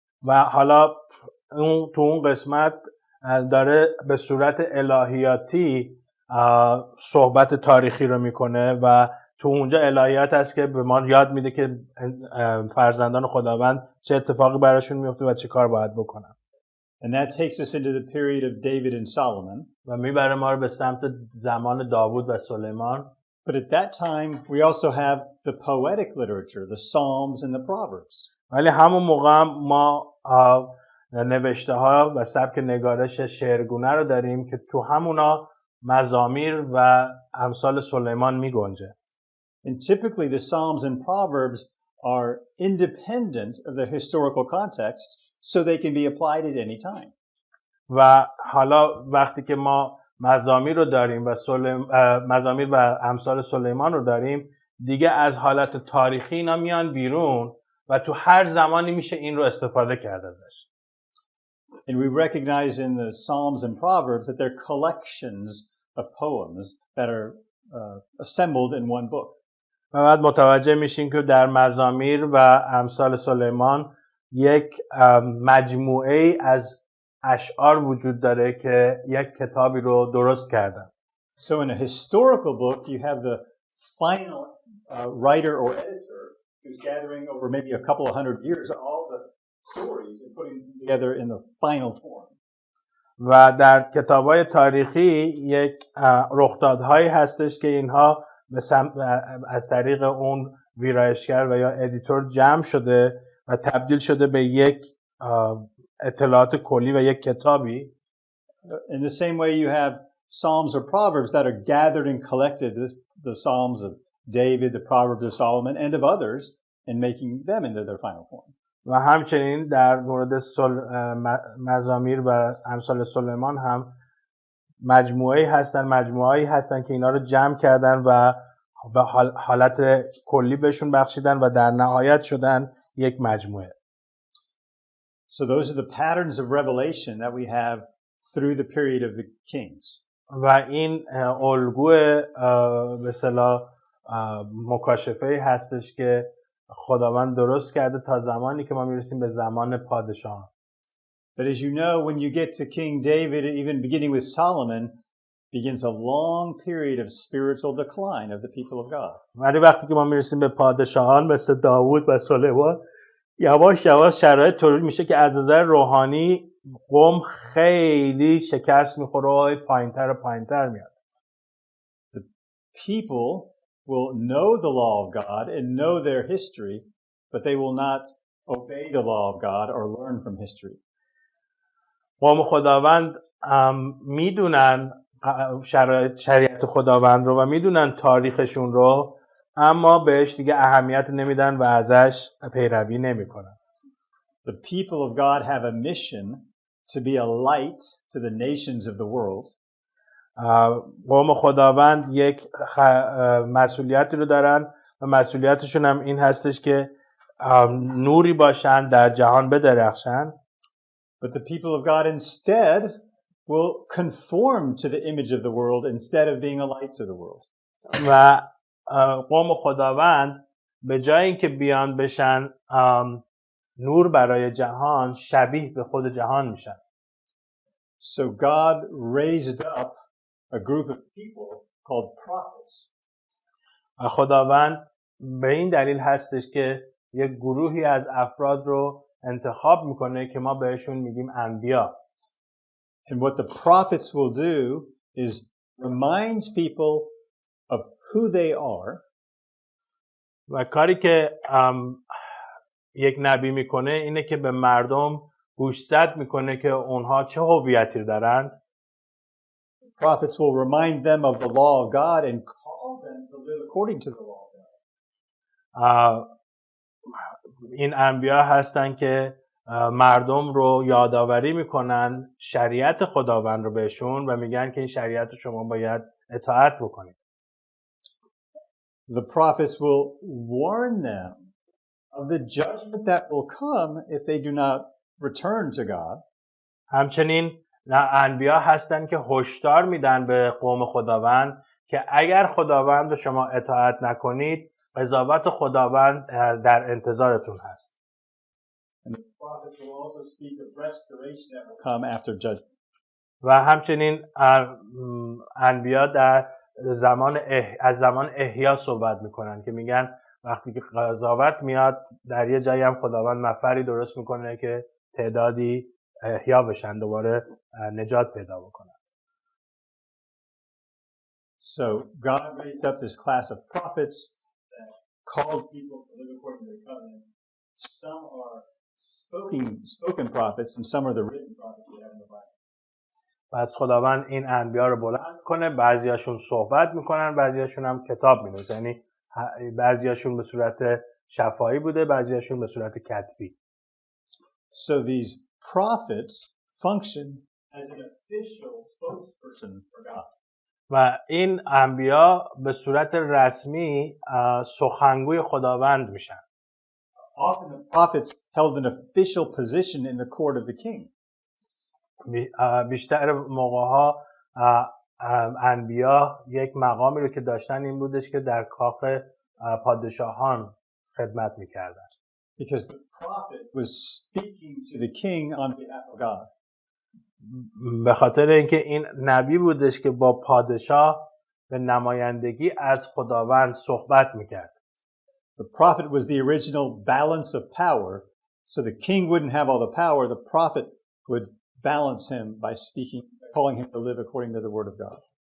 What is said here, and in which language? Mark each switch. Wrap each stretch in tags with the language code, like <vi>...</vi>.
<fa>و حالا تو اون قسمت داره به صورت الهیاتی صحبت تاریخی رو میکنه و تو اونجا الهیات هست که به ما یاد میده که فرزندان خداوند چه اتفاقی براشون میفته و چه کار باید بکنن.</fa> <en>And that takes us into the period of David and Solomon.</en> <fa>و میبره ما رو به سمت زمان داوود و سلیمان.</fa> <en>But at that time we also have the poetic literature, the Psalms and the Proverbs.</en> <fa>ولی همون موقع ما نوشته ها و سبک نگارش شعرگونه رو داریم که تو همونا مزامیر و امثال سلیمان می گنجه.</fa> <en>And typically the Psalms and Proverbs are independent of the historical context so they can be applied at any time.</en> <fa>و حالا وقتی که ما مزامیر رو داریم و مزامیر و امثال سلیمان رو داریم دیگه از حالت تاریخی اینا میان بیرون و تو هر زمانی میشه این رو استفاده کرد ازش.</fa> <en>And we recognize in the Psalms and Proverbs that they're collections of poems that are assembled in one book.</en> <fa>و بعد متوجه میشین که در مزامیر و امثال سلیمان یک مجموعه از اشعار وجود داره که یک کتابی رو درست کردن.</fa> <en>So in a historical book you have the final writer or editor who's gathering over maybe a couple of hundred years all the stories and putting them together in the final form.</en> <fa>و در کتاب‌های تاریخی یک رخدادهایی هستش که اینها از طریق اون ویرایشگر و یا ادیتور جمع شده و تبدیل شده به یک اطلاعات کلی و یک کتابی.</fa> <en>In the same way you have Psalms or Proverbs that are gathered and collected, the Psalms of David, the Proverbs of Solomon and of others, and making them into their final form.</en> <fa>و همچنین در مورد مزامیر و امثال سلیمان هم مجموعه‌ای هستن که اینا رو جمع کردن و به حالت کلی بهشون بخشیدن و در نهایت شدن یک مجموعه.</fa> <en>So those are the patterns of revelation that we have through the period of the kings.</en> <fa>و این الگوی به اصطلاح مکاشفه‌ای هستش که خداوند درست کرده تا زمانی که ما میرسیم به زمان پادشاهان.</fa> <en>But as you know, when you get to King David, even beginning with Solomon, begins a long period of spiritual decline of the people of God.</en> <fa>ولی وقتی که ما میرسیم به پادشاهان مثل داوود و سلیمان یواش یواش شرایط طوری میشه که از نظر روحانی قوم خیلی شکست میخوره و پایینتر میاد.</fa> <en>The people will know the law of God and know their history, but they will not obey the law of God or learn from history.</en> <fa>قوم خداوند میدونن شریعت خداوند رو و میدونن تاریخشون رو، اما بهش دیگه اهمیت نمیدن و ازش پیروی نمیکنن.</fa> <en>The people of God have a mission to be a light to the nations of the world.</en> <fa>قوم خداوند یک مسئولیتی رو دارن و مسئولیتشون هم این هستش که نوری باشن، در جهان بدرخشن.</fa> <en>But the people of God instead will conform to the image of the world instead of being a light to the world.</en> <fa>و قوم خداوند به جای اینکه بیان بشن نور برای جهان، شبیه به خود جهان میشن.</fa> <en>So God raised up a group of people called prophets.</en> <fa>خداوند به این دلیل هستش که یک گروهی از افراد رو انتخاب میکنه که ما بهشون میگیم انبیا.</fa> <en>And what the prophets will do is remind people of who they are.</en> <fa>و کاری که یک نبی میکنه اینه که به مردم گوشزد میکنه که اونها چه هویتی دارند.</fa> <en>Prophets will remind them of the law of God and call them to live according to the law of God.</en> <fa>این انبیا هستن که مردم رو یادآوری میکنن شریعت خداوند رو بهشون و میگن که این شریعت رو شما باید اطاعت بکنید.</fa> <en>The prophets will warn them of the judgment that will come if they do not return to God.</en> <fa>همچنین انبیا هستن که هشدار میدن به قوم خداوند که اگر خداوند رو شما اطاعت نکنید، قضاوت خداوند در انتظارتون هست.</fa> <en>And the prophets will also speak of restoration that will come after judgment.</en> <fa>و همچنین انبیا در از زمان احیا صحبت میکنن که میگن وقتی که قضاوت میاد در یه جایی هم خداوند مفری درست میکنه که تعدادی احیا بشن، دوباره نجات پیدا بکنن.</fa> <en>So God raised up this class of prophets that called people to live according to the covenant. Some are spoken prophets and some are the written prophets we have in the Bible.</en> <fa>پس خداوند این انبیا رو بلند میکنه، بعضیاشون صحبت میکنن، بعضیاشون هم کتاب مینویسن. یعنی بعضیاشون به صورت شفاهی بوده، بعضیاشون به صورت کتبی.</fa> <en>So these prophets function as an official spokesperson for God.</en> <fa>و این انبیا به صورت رسمی سخنگوی خداوند میشن.</fa> <en>Often the prophets held an official position in the court of the king.</en> <fa>بیشتر موقعها انبیا یک مقامی رو که داشتن این بودش که در کاخ پادشاهان خدمت میکردن.</fa> <en>Because the prophet was speaking to the king on behalf of God.</en> <fa>به خاطر اینکه این نبی بودش که با پادشاه به نمایندگی از خداوند صحبت میکرد.</fa> <en>The prophet was the original balance of power, so the king wouldn't have all the power. The prophet would balance him by speaking, calling him to live according to the word of God.</en>